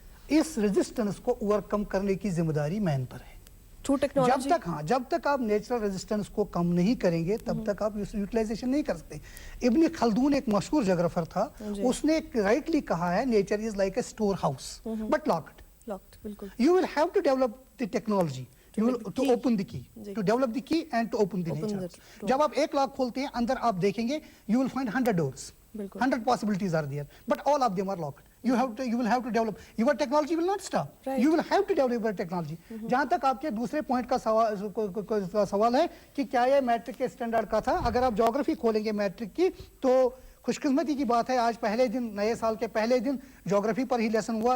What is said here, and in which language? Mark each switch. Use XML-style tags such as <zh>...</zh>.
<ur>اس resistance کو over کم کرنے کی ذمہ داری مین پر ہے. جب تک آپ نیچرل ریزسٹنس کو کم نہیں کریں گے تب تک آپ یوٹیلائزیشن نہیں کر سکتے. ابن خلدون ایک مشہور جغرافر تھا, اس نے رائٹلی کہا ہے</ur> <en>Nature is like a store house but locked. You will have to develop the technology to open the key, to develop the key and to open the nature.</en> <ur>جب آپ ایک لاک کھولتے ہیں اندر آپ دیکھیں گے</ur> <en>you will find 100 doors, 100 possibilities are there, but all of them are locked. You will have to develop. Your technology will not stop. You will have to develop your technology.</en> <ur>جہاں تک آپ کے دوسرے پوائنٹ کا سوال ہے کہ کیا یہ میٹرک کے اسٹینڈرڈ کا تھا, اگر آپ جیوگرافی کھولیں گے میٹرک کی تو خوش قسمتی کی بات ہے آج پہلے دن, نئے سال کے پہلے دن جیوگرافی پر ہی لیسن ہوا.</ur>